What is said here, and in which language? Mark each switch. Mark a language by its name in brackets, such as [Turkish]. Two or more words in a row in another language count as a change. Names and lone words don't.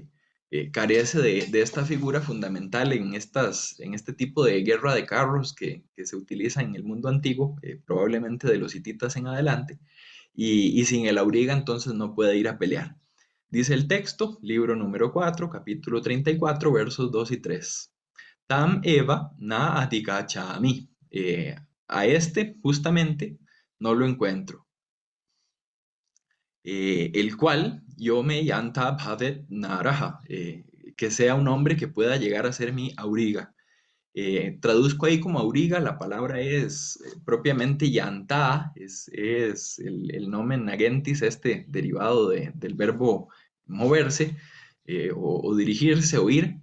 [Spanish] Carece de esta figura fundamental en este tipo de guerra de carros que se utiliza en el mundo antiguo, probablemente de los hititas en adelante, y sin el auriga entonces no puede ir a pelear. Dice el texto, libro número 4, capítulo 34, versos 2 y 3. [Sanskrit] Tam Eva na adhikachami. [Spanish] A este, justamente, no lo encuentro. El cual [Sanskrit] yo me yanta bhavet naraha, [Spanish] que sea un hombre que pueda llegar a ser mi auriga. Traduzco ahí como auriga, la palabra es propiamente yanta, es el [Latin] nomen nagentis, [Spanish] este derivado del verbo moverse, o dirigirse o ir.